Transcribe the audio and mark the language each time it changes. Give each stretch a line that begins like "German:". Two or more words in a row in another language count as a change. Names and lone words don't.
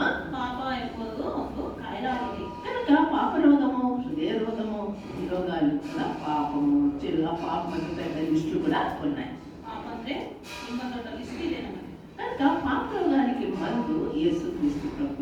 Kannada: ಪಾಪ ಎಂಬುದು ಒಂದು ಕಾಯಿಲೆ ಆಗಿದೆ.
Telugu: కనుక పాప రోగము, హృదయ రోగము, ఈ రోగాలు కూడా పాపము, చెడు, పాపం పెద్ద లిస్టులు కూడా ఉన్నాయి.
Kannada: ಪಾಪ ಅಂದ್ರೆ ತುಂಬಾ ದೊಡ್ಡ ಲಿಸ್ಟ್ ಇದೆ ನಮಗೆ.
Telugu: కనుక పాప రోగానికి మందు యేసుక్రీస్తు